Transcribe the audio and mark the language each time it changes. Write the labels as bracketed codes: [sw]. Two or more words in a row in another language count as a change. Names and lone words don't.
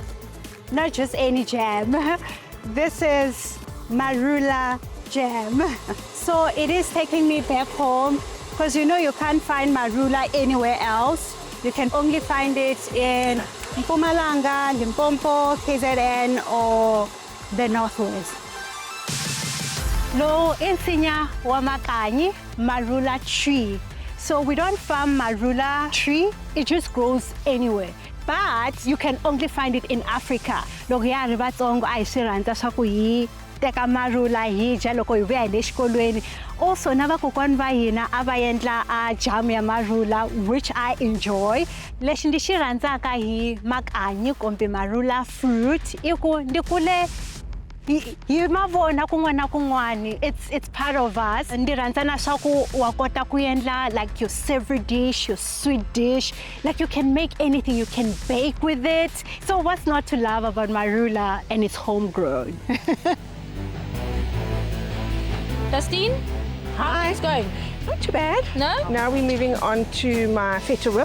[en] Not just any jam. This is marula jam. So it is taking me back home because you know you can't find marula anywhere else. You can only find it in Mpumalanga, Limpopo, KZN or the Northwest. [ts] Lo insinya wa makanyi marula tree. [en] So we don't farm marula tree, it just grows anywhere. But you can only find it in Africa. [ts] Loko ya ri vatsongo a hi swi rhandza swa ku hi teka marula hi dya loko hi vuya hi le xikolweni. Also na vakokwani va hina a va endla a jam ya marula, [en] which I enjoy. [ts] Lexi ndi xi rhandzaka hi makanyi kumbe marula fruit i ku ndi kule hi mavona kun'wana na kun'wana. [en] It's part of us. [ts] Ndi rhandza na swa ku wa kota ku endla [en] like your savory dish, your sweet dish. Like you can make anything, you can bake with it. So what's not to love about marula, and it's homegrown? Dustine, how are things going? Not too bad. No? Now we're moving on to my feta whip.